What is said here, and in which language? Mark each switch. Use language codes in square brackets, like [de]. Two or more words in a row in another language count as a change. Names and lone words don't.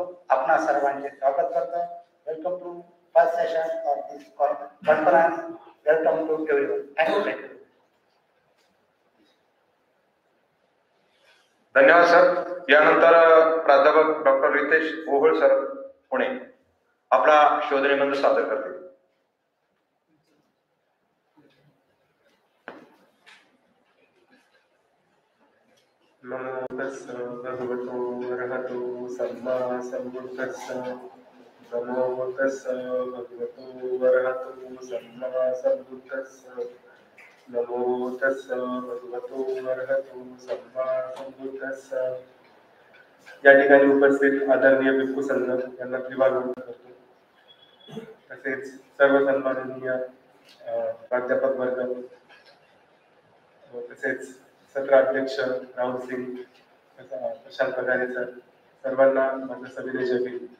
[mr] आपणा सर्वांचे स्वागत करतो. [en] Welcome to first session of this conference. Welcome to everyone. Thank you. [mr] धन्यवाद सर. यानंतर प्राध्यापक डॉक्टर रितेश ओहळ सर पुणे आपला शोध निबंध सादर करतील. [pi] नमो तस्स भगवतो अरहतो सम्मा संबुद्धस्स. नमो तस्स भगवतो अरहतो सम्मा संबुद्धस्स. नमो तस्स भगवतो अरहतो सम्मा संबुद्धस्स. [mr] या ठिकाणी उपस्थित आदरणीय भिक्खू संघ यांना विभाग करतो. तसेच सर्व सन्माननीय प्राध्यापक वर्ग, तसेच सत्राध्यक्ष राहुल सिंग, प्रशांत पगारे सर, सर्वांना माझं सविनय जय भीम.